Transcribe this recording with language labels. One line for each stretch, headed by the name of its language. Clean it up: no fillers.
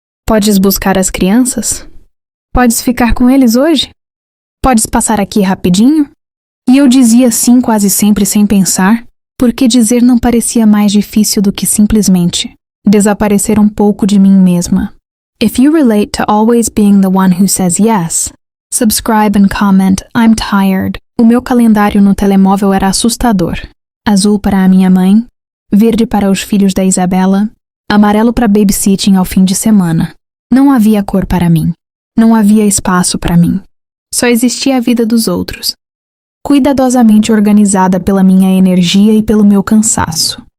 Portuguese: Podes buscar as crianças? Podes ficar com eles hoje? Podes passar aqui rapidinho? E eu dizia sim quase sempre sem pensar, porque dizer não parecia mais difícil do que simplesmente desaparecer um pouco de mim mesma.
English: If you relate to always being the one who says yes, subscribe and comment, I'm tired.
Portuguese: O meu calendário no telemóvel era assustador. Azul para a minha mãe, verde para os filhos da Isabela, amarelo para babysitting ao fim de semana. Não havia cor para mim. Não havia espaço para mim. Só existia a vida dos outros, cuidadosamente organizada pela minha energia e pelo meu cansaço.